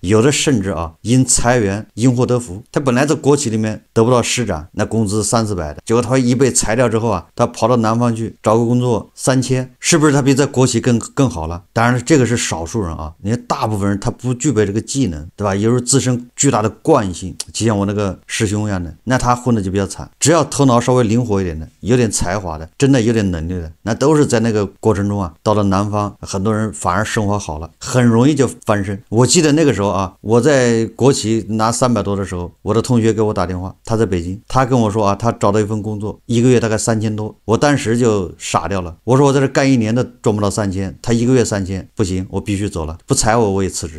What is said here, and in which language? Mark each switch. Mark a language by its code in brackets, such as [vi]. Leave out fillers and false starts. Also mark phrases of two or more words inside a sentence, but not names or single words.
[zh] 有的甚至啊，因裁员因禍得福，他本來在國企裡面得不到施展，那工資300-400的，結果他一被裁掉之後啊，他跑到南方去找個工作3000，是不是他比在國企更好了？當然這個是少數人啊，你大部分人他不具備这個技能，對吧？有時候自身巨大的慣性，就像我那個師兄一樣的，那他混的就比較慘。只要頭腦稍微靈活一點的，有點才華的，真的有點能力的，那都是在那個過程中啊，到了南方，很多人反而生活好了，很容易就翻身。我記得那個時候啊，我在國企拿300多的時候，我的同學給我打電話，他在北京，他跟我說啊，他找到一份工作，一個月大概3000多，我當時就傻掉了。我說我在這幹1年都賺不到3000，他一個月3000，不行，我必須走了，不裁我也辭職。